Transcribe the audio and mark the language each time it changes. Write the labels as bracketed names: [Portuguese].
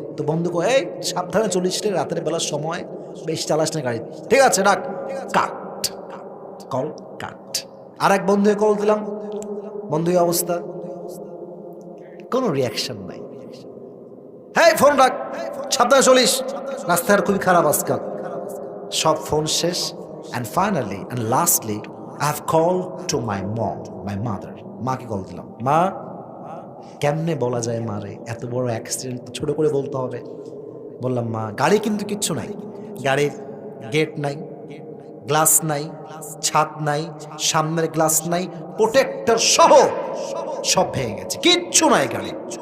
[Bangla] তো বন্ধু কো, এই সাবধানে চলিস রে, রাতের বেলার সময় বেশি চালাস না গাড়ি, ঠিক আছে রাখ। কাট, কল কাট। আর এক বন্ধু কল দিলাম, বন্ধু এই অবস্থা, কোনো রিয়াকশন নাই। হ্যাঁ ফোন রাখ, সাবধানে চলিস, রাস্তার খুবই খারাপ আজকাল। সব ফোন শেষ। [English] And finally and lastly I have called to my mom, my mother. [Bangla] মাকে কল দিলাম, মা কেমনে বলা যায় মারে, এত বড় অ্যাক্সিডেন্ট তো ছোট করে বলতে হবে। বললাম মা গাড়ি কিন্তু কিচ্ছু নাই, গাড়ির গেট নাই, গ্লাস নাই, ছাদ নাই, সামনের গ্লাস নাই, প্রোটেক্টর সহ সব ভেঙে গেছে, কিচ্ছু নাই গাড়ি।